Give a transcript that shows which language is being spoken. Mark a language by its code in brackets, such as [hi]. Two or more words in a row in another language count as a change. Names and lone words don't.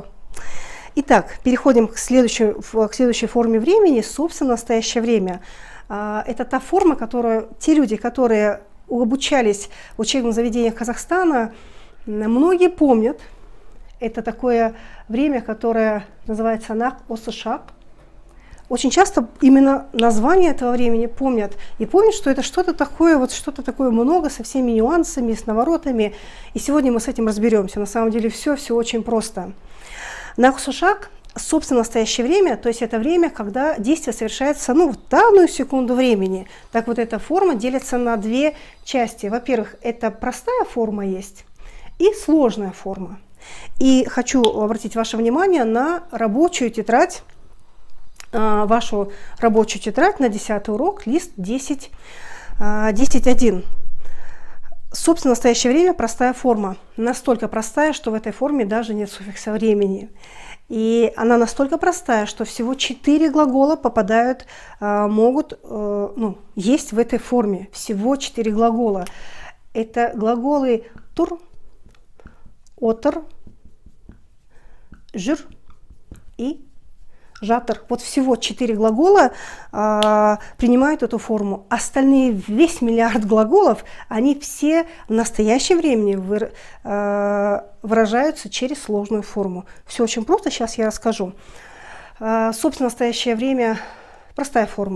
[ru] Итак, переходим к следующей форме времени, собственно, настоящее время. Это та форма, которую те люди, которые обучались в учебных заведениях Казахстана, многие помнят. Это такое время, которое называется [kk] нақ осы шақ. [ru] Очень часто именно название этого времени помнят. И помнят, что это что-то такое много, со всеми нюансами, с наворотами. И сегодня мы с этим разберемся. На самом деле все очень просто. [kk] Нақ осы шақ, [ru] собственно, настоящее время, то есть это время, когда действие совершается в данную секунду времени. Так вот, эта форма делится на две части. Во-первых, это простая форма есть и сложная форма. И хочу обратить ваше внимание на рабочую тетрадь, вашу рабочую тетрадь на 10-й урок, лист 10.1. Собственно, в настоящее время простая форма. Настолько простая, что в этой форме даже нет суффикса времени. И она настолько простая, что всего 4 глагола есть в этой форме. Всего 4 глагола. Это глаголы [kk] тур, отыр, жүр [ru] и жатыр. Вот всего 4 глагола принимают эту форму. Остальные, весь миллиард глаголов, они все в настоящем времени выражаются через сложную форму. Все очень просто, сейчас я расскажу. Собственно, настоящее время простая форма.